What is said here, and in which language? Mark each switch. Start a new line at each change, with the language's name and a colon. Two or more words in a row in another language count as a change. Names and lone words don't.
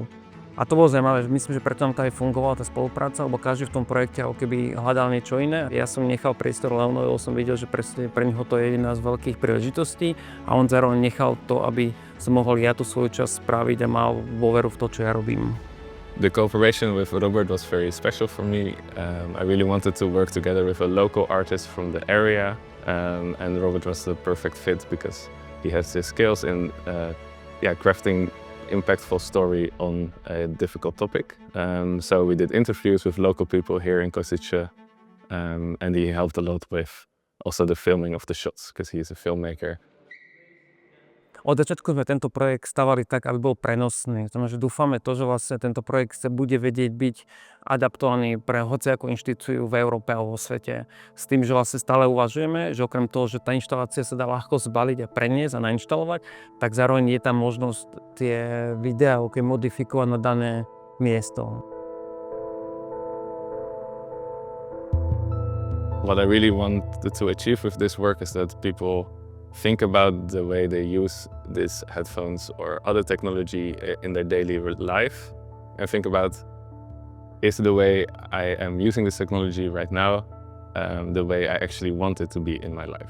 Slovak: A to bolo zaujímavé, že myslím, že preto nám to aj fungovala tá spolupráca, lebo každý v tom projekte ako keby hľadal niečo iné. Ja som nechal priestor Leonovi, lebo som videl, že presne pre neho to je jedna z veľkých príležitostí a on zároveň nechal to, aby som mohol ja tú svoju časť spraviť a mal dôveru v to, čo ja robím.
English: The cooperation with Robert was very special for me. I really wanted to work together with a local artist from the area, and Robert was the perfect fit because he has the skills in crafting impactful story on a difficult topic. So we did interviews with local people here in Košice, and he helped a lot with also the filming of the shots because he is a filmmaker.
Slovak: Od začiatku sme tento projekt stavali tak, aby bol prenosný. Znamená, že dúfame to, že vlastne tento projekt sa bude vedieť byť adaptovaný pre hociakú inštitúciu v Európe alebo vo svete. S tým, že vlastne stále uvažujeme, že okrem toho, že tá inštalácia sa dá ľahko zbaliť a preniesť a nainštalovať, tak zároveň je tam možnosť tie videá modifikovať na dané miesto.
English: What I really wanted to achieve with this work is that people think about the way they use these headphones or other technology in their daily life and think about, is the way I am using this technology right now the way I actually want it to be in my life?